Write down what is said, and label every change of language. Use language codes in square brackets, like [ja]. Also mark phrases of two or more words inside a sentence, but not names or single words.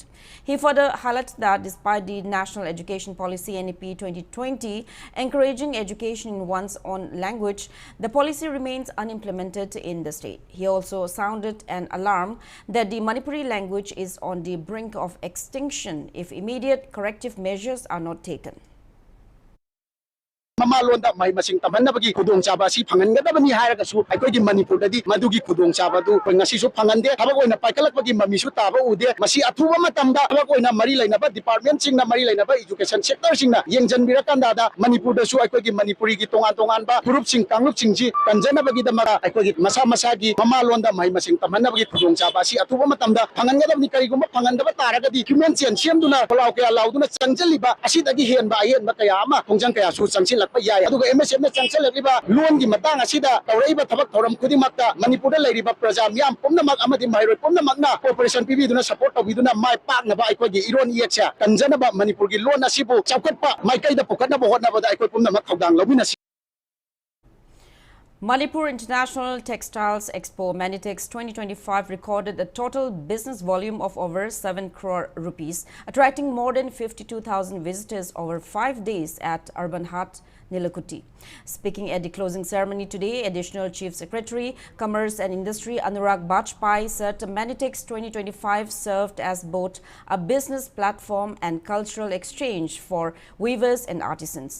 [en] He further highlighted that despite the National Education Policy NEP 2020 encouraging education in one's own language, the policy remains unimplemented in the state. He also sounded an alarm that the Manipuri language is on the brink of extinction if immediate corrective measures are not taken. [mni] Mamalonda mai masing tamanabagi kudong chaba si phangangadabani hairagasu aikoi Manipur dadi madugi kudong chaba du ngasi su phangande habak oina paikalakpagi mamisu taba ude masi athuba matamda habak oina mari lainaba department singna mari lainaba [en] education sector [mni] singna yengjanbirakanda da Manipur da su aikoi Manipuri gi tongan ba group sing kanglup singji kanjanabagi da mara aikoi masa masagi mamalonda mai masing tamanabagi kudong chaba si athuba matamda phangangadabani kariguma phangandaba taragadi [en] human chain [mni] siamduna palaw kaya lauduna changjaliba asidagi henba kaya ama kongjang kaya su changsil MSF na changsalakliba loan gi matang asida tawraiba thabak thoram khudimakta Manipur da lairiba praja miyam pumnamak amadi mairoi pumnamak na cooperation pibiduna support tawiduna mai paknaba aikoi gi iron yeksa kanjanaba Manipur gi loan asibu chawkatpa maikaida pukatnaba hotnaba da aikoi pumnamak thawdang lawina. [en] Manipur International Textiles Expo Manitex 2025 recorded a total business volume of over 7 crore rupees, attracting more than 52,000 visitors over 5 days at Urban Heart, Nilakuti. Speaking at the closing ceremony today, Additional Chief Secretary, Commerce and Industry Anurag Bajpai said Manitex 2025 served as both a business platform and cultural exchange for weavers and artisans.